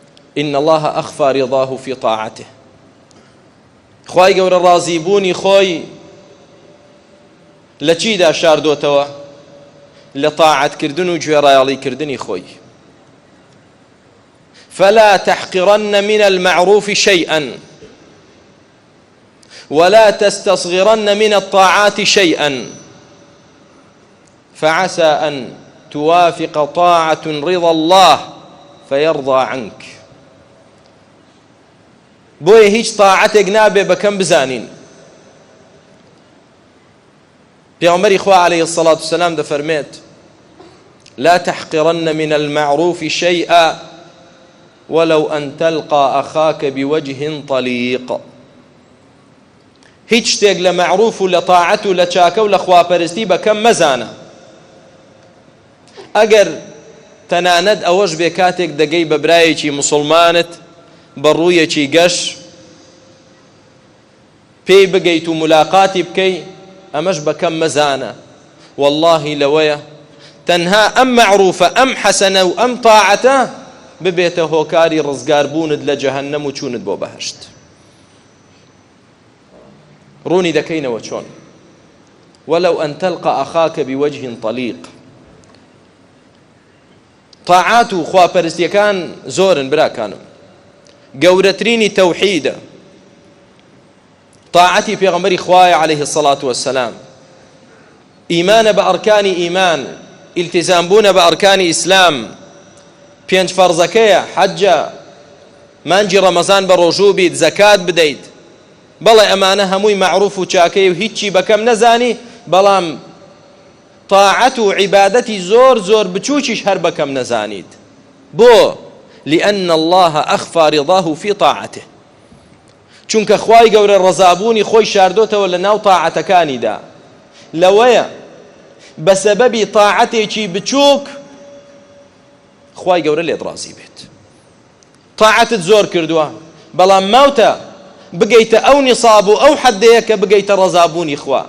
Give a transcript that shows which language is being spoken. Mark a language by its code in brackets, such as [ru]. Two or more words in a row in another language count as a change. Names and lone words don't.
[ar] إن الله أخفى رضاه في طاعته. [ckb] خوای گەورە ڕازیبوونی خۆی لە چیدا شاردۆتەوە؟ لە طاعەتکردن و گوێڕایەڵیکردنی خۆی. [ar] فلا تحقرن من المعروف شيئا ولا تستصغرن من الطاعات شيئا فعسى أن توافق طاعة رضا الله فيرضى عنك. [ckb] بۆیە هیچ طاعەتێک نابێ بەکەم بزانین. پێغەمبەری خوا [ar] عليه الصلاة والسلام دەفەرمێت لا تحقرن من المعروف شيئا ولو أن تلقى أخاك بوجه طليق. [ckb] هیچ شتێک لە معروف و لە طاعەت و لە چاکە و لە خواپەرستی بەکەم مەزانە ئەگەر تەنانەت ئەوەش بێ کاتێک دەگەی بە برایەکی موسڵمانت بە ڕوویەکی گەش پێی بگەیت و ملاقاتی بکەی ئەمەش بەکەم مەزانە. واللهی لەوەیە تەنها ئەم معروفە ئەم حەسەنە و ئەم طاعەتە ببێتە هۆکاری ڕزگاربوونت لە جەهەنەم و چوونت بۆ بەهەشت. ڕوونی دەکەینەوە چۆن. [ar] ولو أن تلقى أخاك بوجه طليق. [ckb] طاعات و خواپەرستیەکان زۆرن براکانم. گەورەترینی تەوحیدە. طاعەتی پێغەمبەری خوایە [ar] عليه الصلاة والسلام. [ckb] ئیمانە بە ئەرکانی ئیمان، ئیلتیزام بوونە بە ئەرکانی ئیسلام، پێنج فەرزەکەیە، حەجە، مانجی ڕەمەزان بە ڕۆژوو بیت، زەکات بدەیت. بەڵێ ئەمانە هەمووی معروف و چاکەی و هیچی بەکەم نەزانی، بەڵام طاعەت و عیبادەتی زۆر زۆر بچووکیش هەر بەکەم نەزانیت. بۆ؟ [ar] لأن الله أخفى رضاه في طاعته. [ckb] چونکە خوای گەورە ڕەزابوونی خۆی شاردۆتەوە لە ناو طاعەتەکانیدا. لەوەیە بە سەبەبی طاعەتێکی بچووک خوای گەورە لێت ڕازی بێت. طاعەتت زۆر کردووە بەڵام ماوتە بگەیتە ئەو نیساب و ئەو حەدەیە کە بگەیتە ڕەزابوونی خوا.